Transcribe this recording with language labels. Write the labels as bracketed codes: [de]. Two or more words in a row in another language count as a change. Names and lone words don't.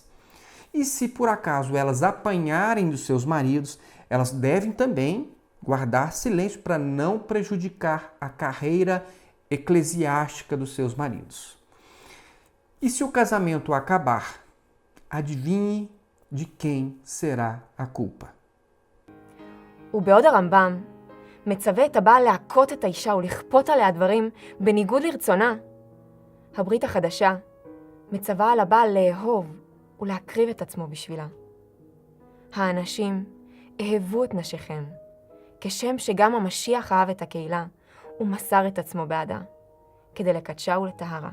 [pt] E se por acaso elas apanharem dos seus maridos, elas devem também guardar silêncio para não prejudicar a carreira eclesiástica dos seus maridos. E se o casamento acabar, adivinhe de quem será a culpa. [he] ובעוד הרמב"ם מצווה את הבעל להכות את האישה ולכפות עליה דברים בניגוד לרצונה, הברית החדשה מצווה על הבעל לאהוב ולהקריב את עצמו בשבילה. האנשים אהבו את נשיכם, כשם שגם המשיח אהב את הקהילה ומסר את עצמו בעדה, כדי לקדשה ולטהרה.